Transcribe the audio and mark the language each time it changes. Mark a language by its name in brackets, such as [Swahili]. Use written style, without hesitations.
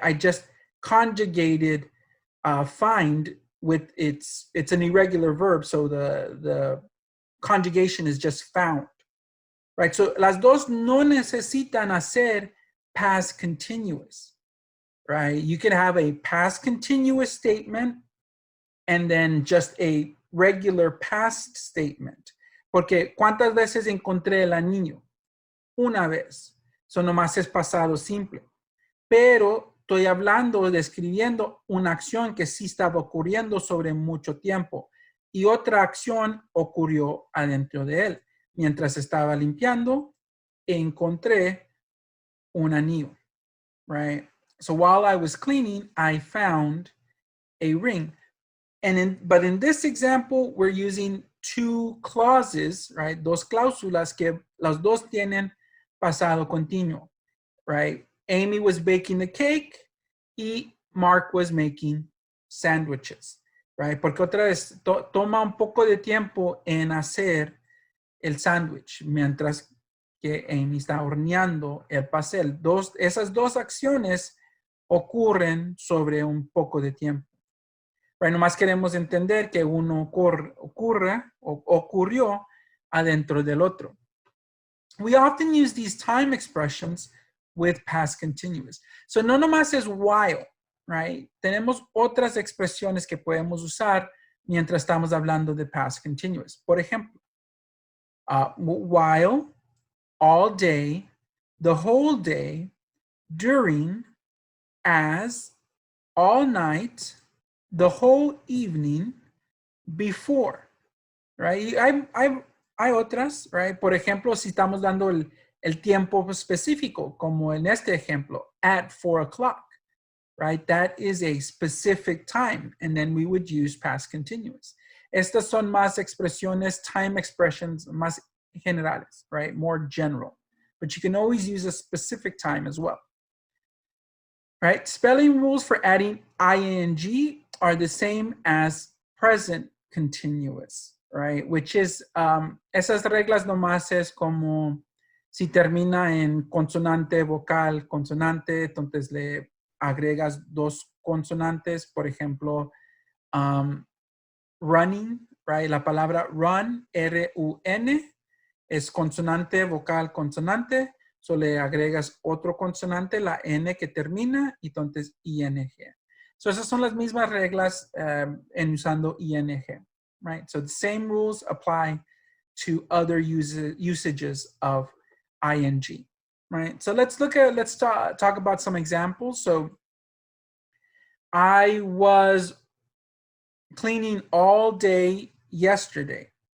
[English] I just conjugated find with it's an irregular verb, so the conjugation is just found, right? [Spanish] So las dos no necesitan hacer past continuous, right? [English] You can have a past continuous statement and then just a regular past statement. [Spanish] Porque ¿cuántas veces encontré el anillo? Una vez. Eso nomás es pasado simple. Pero estoy hablando, describiendo una acción que sí estaba ocurriendo sobre mucho tiempo y otra acción ocurrió adentro de él. Mientras estaba limpiando, encontré un anillo. [English] right? So while I was cleaning, I found a ring. But in this example, we're using two clauses, right? [Spanish] Dos cláusulas que las dos tienen pasado continuo, right? [English] Amy was baking the cake y Mark was making sandwiches, right? [Spanish] Porque otra vez toma un poco de tiempo en hacer el sándwich, mientras que Amy está horneando el pastel. Esas dos acciones ocurren sobre un poco de tiempo. Right, nomás queremos entender que uno ocurrió adentro del otro. [English] We often use these time expressions with past continuous. [Spanish] So no nomás es while, right? Tenemos otras expresiones que podemos usar mientras estamos hablando de past continuous. Por ejemplo, while, all day, the whole day, during, as, all night, the whole evening, before, right? Hay otras, right? Por ejemplo, si estamos dando el tiempo específico, como en este ejemplo, [English] at 4 o'clock, [Spanish] right? [English] That is a specific time, and then we would use past continuous. [Spanish] Estas son más expresiones, time expressions, más generales, right? [English] More general. But you can always use a specific time as well. Right? Spelling rules for adding ing are the same as present continuous, right? [Spanish] Which is, esas reglas nomás es como si termina en consonante, vocal, consonante, entonces le agregas dos consonantes, por ejemplo, running, right? La palabra run, R-U-N, es consonante, vocal, consonante. So le agregas otro consonante, la N que termina, y entonces ING. So esas son las mismas reglas en usando ING, right? [English] So the same rules apply to other usages of ING, right? So let's talk about some examples. So I was cleaning all day yesterday.